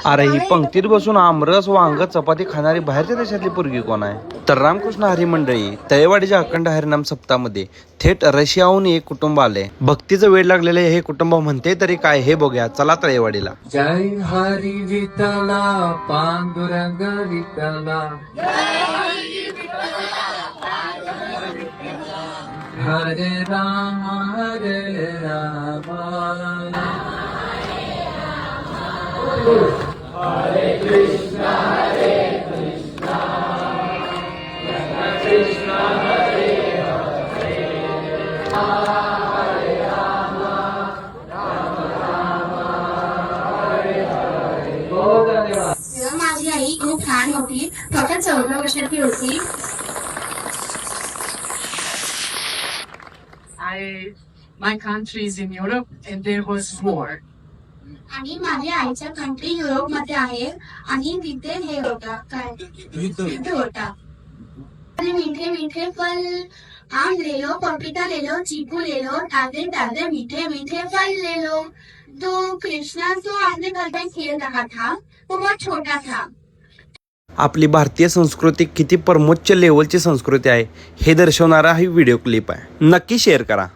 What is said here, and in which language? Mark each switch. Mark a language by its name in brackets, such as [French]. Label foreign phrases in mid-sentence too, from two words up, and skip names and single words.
[Marathi] अरे ही पंक्तीत बसून आमरस वांग चपाती खाणारी बाहेरच्या देशातली पोरगी कोण आहे? तर रामकृष्ण हरी मंडळी तळेवाडीच्या अखंड हरिनाम सप्ताहामध्ये थेट रशियाहून एक कुटुंब आले. भक्तीचं वेळ लागलेले हे कुटुंब म्हणते तरी काय हे बघूया, चला तळेवाडीला. जय हरी विठला पांडुरंग विठला, [Sanskrit] हरे राम हरे राम, हरे कृष्ण कृष्ण हरे हरे, हरे राम राम राम हरे हरे. [Hindi] बहुत धन्यवाद. [Marathi] माझी आई खूप छान होती. फक्त 14 वर्षाची होती. [English] My country is in Europe and there was war. [Marathi] आणि माझ्या आईच्या कंट्री युरोप मध्ये आहे आणि तिथे हे होता काय युद्ध होता. [Hindi] आणि मीठे मीठे फल आम ले लो, पपीता ले लो, चीकू ले लो, ताजे ताजे मीठे मीठे फल ले लो. तो कृष्णा जो अपने घर पे खेल रहा था वो बहुत छोटा था. [Marathi] आपली भारतीय संस्कृती किती परमोच्च लेवलची संस्कृती आहे हे दर्शवणारा ही व्हिडिओ क्लिप आहे. नक्की शेअर करा.